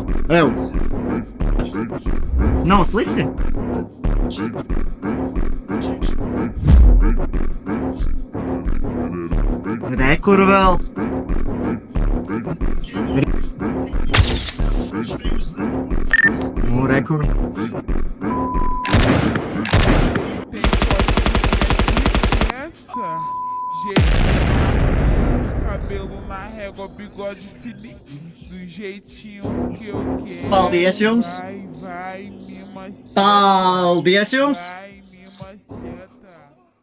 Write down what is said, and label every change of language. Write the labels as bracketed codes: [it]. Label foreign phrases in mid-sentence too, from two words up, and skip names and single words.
[lv] Ew. Nav slikti. Rekur vēl. Rekur. [pt] Essa, jeito cabelo na régua, bigode fininho, do jeitinho que eu quero. [lv] Paldies jums. [pt] Vai, me maceta. [lv] Paldies jums. [pt] Vai, me maceta.